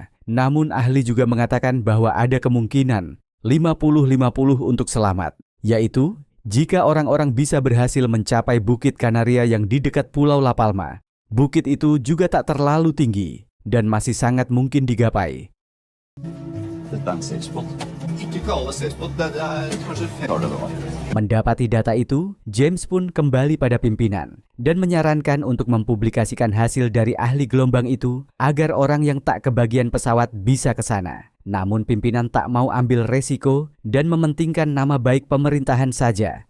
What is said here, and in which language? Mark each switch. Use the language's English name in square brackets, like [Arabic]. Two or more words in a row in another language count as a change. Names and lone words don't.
[Indonesian] Namun ahli juga mengatakan bahwa ada kemungkinan 50-50 untuk selamat, yaitu jika orang-orang bisa berhasil mencapai Bukit Kanaria yang di dekat Pulau La Palma. Bukit itu juga tak terlalu tinggi dan masih sangat mungkin digapai. [Norwegian] Dette er en [English] safe spot. [Norwegian] Ikke kall det [English] safe spot, [Norwegian] det er kanskje [Indonesian] Mendapati data itu, James pun kembali pada pimpinan dan menyarankan untuk mempublikasikan hasil dari ahli gelombang itu agar orang yang tak kebagian pesawat bisa ke sana. Namun pimpinan tak mau ambil resiko dan mementingkan nama baik pemerintahan saja.